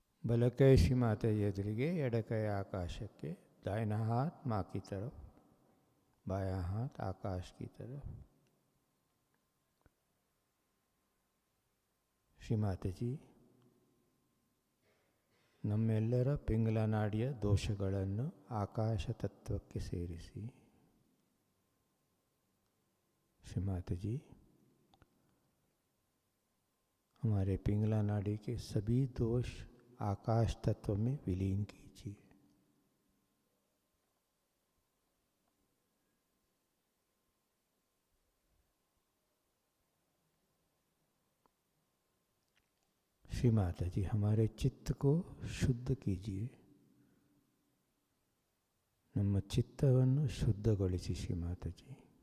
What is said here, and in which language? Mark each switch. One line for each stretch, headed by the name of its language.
Kannada: ಬಲಕೈ ಶ್ರೀ ಮಾತೆಯ ಎದುರಿಗೆ, ಎಡಕೈ ಆಕಾಶಕ್ಕೆ,
Hindi: दाहिना हाथ माँ की तरफ, बायां हाथ आकाश की तरफ.
Kannada: श्री माताजी, ನಮ್ಮೆಲ್ಲರ ಪಿಂಗಲ ನಾಡಿಯ ದೋಷಗಳನ್ನು ಆಕಾಶ ತತ್ವಕ್ಕೆ ಸೇರಿಸಿ.
Hindi: श्री माताजी, हमारे पिंगला नाड़ी के सभी दोष आकाश तत्व में विलीन कीजिए. श्री माता जी, हमारे चित्त को शुद्ध कीजिए.
Kannada: ನಮ್ಮ ಚಿತ್ತವನ್ನು ಶುದ್ಧಗೊಳಿಸಿ ಶ್ರೀ ಮಾತಾಜಿ.